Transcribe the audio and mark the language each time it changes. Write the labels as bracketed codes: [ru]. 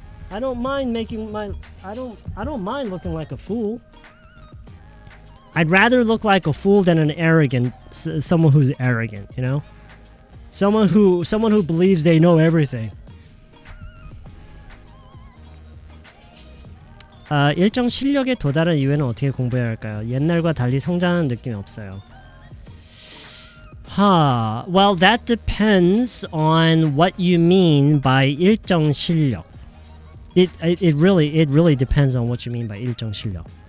[en] I don't mind I don't mind looking like a fool. I'd rather look like a fool than someone who's arrogant, you know? Someone who believes they know everything. [ko] 일정 실력에 도달한 이후에는 어떻게 공부해야 할까요? 옛날과 달리 성장하는 느낌이 없어요. [en] Well, that depends on what you mean by 일정 실력. It really depends on what you mean by 일정 실력.